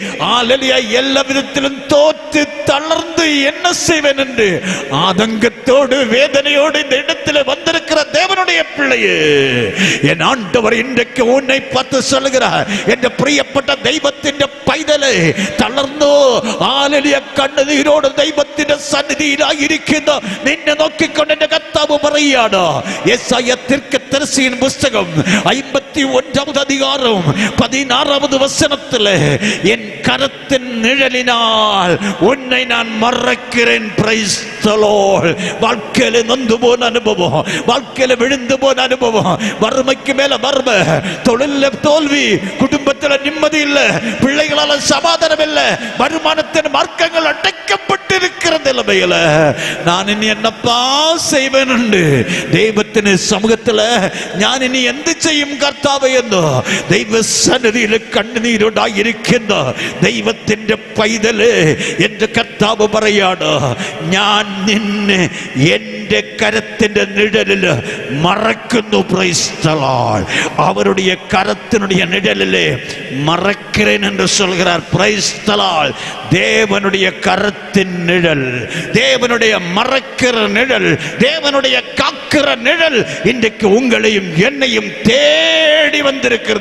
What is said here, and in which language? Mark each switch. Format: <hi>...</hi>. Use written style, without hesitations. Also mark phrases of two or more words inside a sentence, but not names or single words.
<ta>எல்லா விதத்திலும் தோற்று தளர்ந்து என்ன செய்வேன் என்று ஆதங்கத்தோடு வேதனையோடு இந்த இடத்தில் வந்திருக்கிற தேவனுடைய பிள்ளையே, என் ஆண்டவர் இன்றைக்கு உன்னை பார்த்து சொல்லுகிறார்,</ta> <ml>എന്റെ പ്രിയപ്പെട്ട ദൈവത്തിന്റെ പൈതലേ തളർന്നോ കണ്ണീരോടെ ദൈവത്തിന്റെ സന്നിധിയിലായി ഇരിക്കുന്ന നിന്നെ നോക്കി കൊണ്ട് കർത്താവ് പറയുകയാണ്.</ml> <ta>യെശയ്യാ தீர்க்கதரிசியின் புத்தகம் 51வது அதிகாரம் 16வது வசனத்திலே, என் கரத்தின் நிழலினால் உன்னை நான் மறைக்கிறேன்.</ta> <en>Praise the Lord.</en> <ta>வாழ்க்கையில நொந்து போன அனுபவம், வாழ்க்கையில விழுந்து போன அனுபவம், வறுமைக்கு மேல வறுமை, தொழில தோல்வி, குடும்பத்தில் நிம்மதி இல்லை, பிள்ளைகளால சமாதானம் இல்லை, வருமானத்தின் மார்க்கங்கள் அடைக்கப்பட்டிருக்கிற நிலைமையில நான் இனி என்னப்பா செய்வேன் என்று தெய்வத்தின் சமூகத்தில் நான் இனி</ta> <ml>എന്ത് ചെയ്യും കർത്താവേ എന്ന് ദൈവ സന്നിധിയിൽ കണ്ണുനീരോടായി ഇരിക്കുന്ന ദൈവത്തിന്റെ പൈതലേ, എന്റെ കർത്താവ് പറയാണ്, ഞാൻ നിന്നെ എന്റെ കരത്തിന്റെ നിഴലിൽ മറക്കുന്നു.</ml> <en>Praise the Lord.</en> <ta>அவருடைய கரத்தினுடைய நிழலிலே மறைக்கிறேன் என்று சொல்கிறார்.</ta> <en>Praise the Lord.</en> <ta>தேவனுடைய கரத்தின் நிழல், தேவனுடைய மறைக்கிற நிழல், தேவனுடைய காக்கிற நிழல் இன்றைக்கு உங்களையும் என்னையும் தேடி வந்திருக்கிறது.</ta>